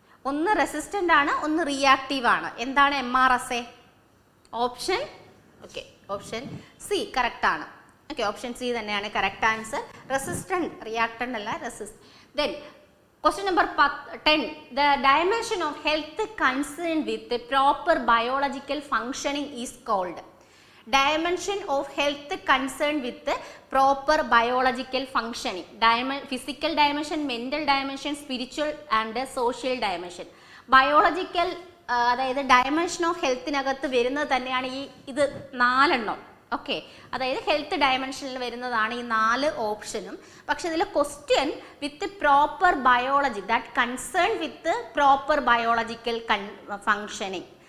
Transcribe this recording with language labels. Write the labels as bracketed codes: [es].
[ml] ഒന്ന് റെസിസ്റ്റൻ്റ് ആണ്, ഒന്ന് റിയാക്റ്റീവ് ആണ്. എന്താണ് MRSA? Option option C correct ആണ്. ഓക്കെ, ഓപ്ഷൻ സി തന്നെയാണ് കറക്റ്റ് ആൻസർ. റെസിസ്റ്റൻ്റ്, റിയാക്റ്റൻ്റ് അല്ല, [en] Then question number 10. The dimension of health concerned with the proper biological functioning is called. Dimension of health concerned with the proper biological functioning. Physical dimension, mental dimension, spiritual and social dimension. [ml] Biological അതായത് dimension of ഹെൽത്തിനകത്ത് വരുന്നത് തന്നെയാണ് ഇത് 4 എണ്ണം. Okay, അതായത് health ഡയമെൻഷനിൽ വരുന്നതാണ് ഈ 4 ഓപ്ഷനും. പക്ഷെ ഇതിൽ [en] Question with proper biology, that concern with proper biological functioning.